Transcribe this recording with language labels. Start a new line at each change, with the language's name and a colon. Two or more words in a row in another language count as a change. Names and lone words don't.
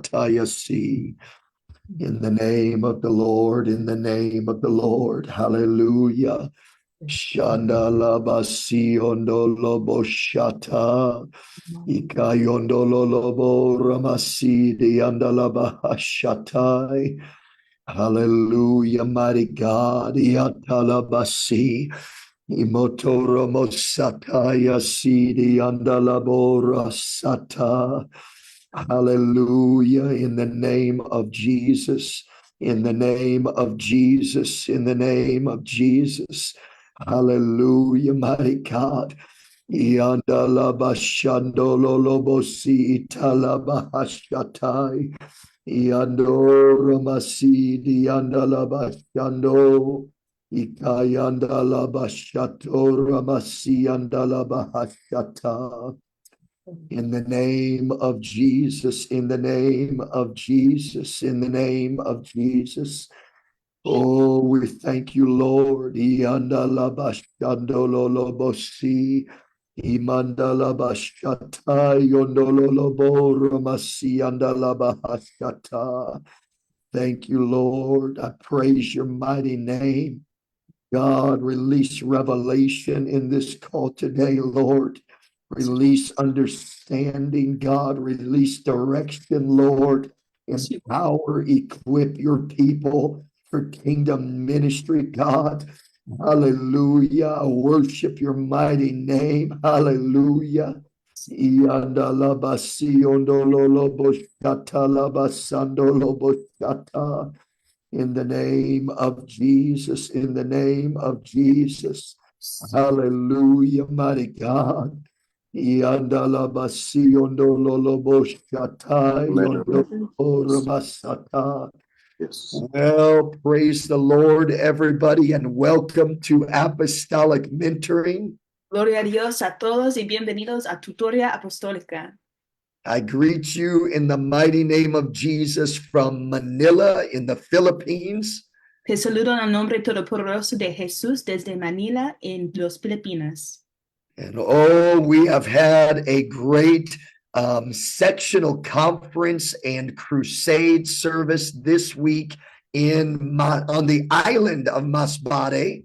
English: Shatayasi. In the name of the Lord, in the name of the Lord. Hallelujah. Shandalabasi ondolobo shata. Ikayondolobo ramasi diandalaba shatai. Hallelujah, mighty God. Yatalabasi. Imotoro mosataya sidi andalabora sata. Hallelujah. In the name of Jesus. In the name of Jesus. In the name of Jesus. Hallelujah, mighty God. Yandalabashandololobosi italabahashatai. Yandoramasidi yandalabashando. Ikayandalabashato yandalabahashata. In the name of Jesus, in the name of Jesus, in the name of Jesus. Oh, we thank you, Lord. Yandalabashandololobosi. Imandalabashata yondololoboramasi yandalabahashata. Thank you, Lord. I praise your mighty name. God, release revelation in this call today, Lord. Release understanding, God. Release direction, Lord. Empower, equip your people for kingdom ministry, God. Hallelujah. I worship your mighty name. Hallelujah. In the name of Jesus, in the name of Jesus. Hallelujah, mighty God. Yandalabasi yondololoboshatai yondolorabasata. Yes. Well, praise the Lord, everybody, and welcome to Apostolic Mentoring.
Spanish: Gloria a Dios a todos y bienvenidos a Tutoria Apostólica.
English: I greet you in the mighty name of Jesus from Manila in the Philippines.
Spanish: Te saludo en el nombre todopoderoso de Jesús desde Manila en los Filipinas.
English: And oh, we have had a great sectional conference and crusade service this week on the island of Masbate.